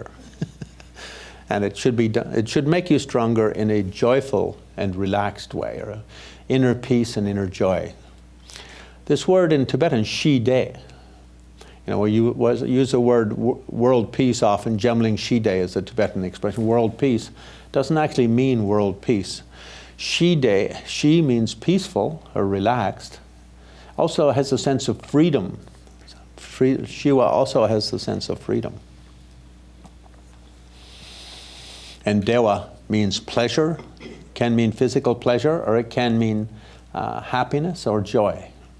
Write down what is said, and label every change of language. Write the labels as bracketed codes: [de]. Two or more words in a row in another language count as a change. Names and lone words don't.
[en] And it should make you stronger in a joyful and relaxed way, or inner peace and inner joy. This word in Tibetan, shi-de, we use the word world peace often. [bo] Gemling shi-de [en] is a Tibetan expression. World peace doesn't actually mean world peace. Shi-de, shi means peaceful or relaxed. Also has a sense of freedom. Shiva also has the sense of freedom. And dewa means pleasure, can mean physical pleasure, or it can mean happiness or joy.